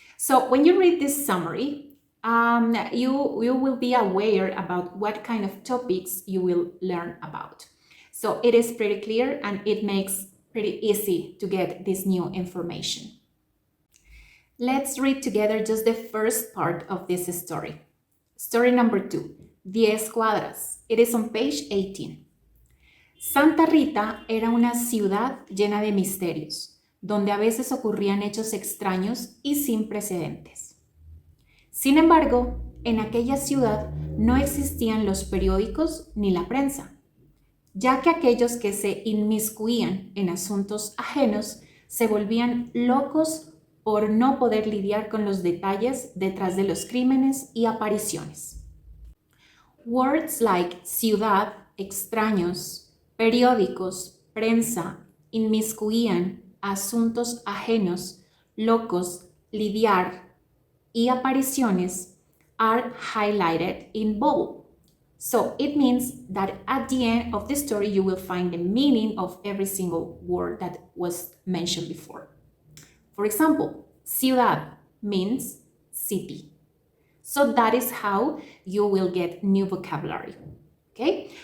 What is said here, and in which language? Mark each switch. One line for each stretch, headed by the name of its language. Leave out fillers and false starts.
English: So when you read this summary, you will be aware about what kind of topics you will learn about. So it is pretty clear and it makes pretty easy to get this new information. Let's read together just the first part of this story. Story number 2, 10 cuadras. It is on page 18.
Spanish: Santa Rita era una ciudad llena de misterios, donde a veces ocurrían hechos extraños y sin precedentes. Sin embargo, en aquella ciudad no existían los periódicos ni la prensa, ya que aquellos que se inmiscuían en asuntos ajenos se volvían locos por no poder lidiar con los detalles detrás de los crímenes y apariciones.
English: Words like ciudad, extraños, periódicos, prensa, inmiscuían, asuntos ajenos, locos, lidiar y apariciones are highlighted in bold. So it means that at the end of the story you will find the meaning of every single word that was mentioned before. For example, ciudad means city. So that is how you will get new vocabulary. Okay?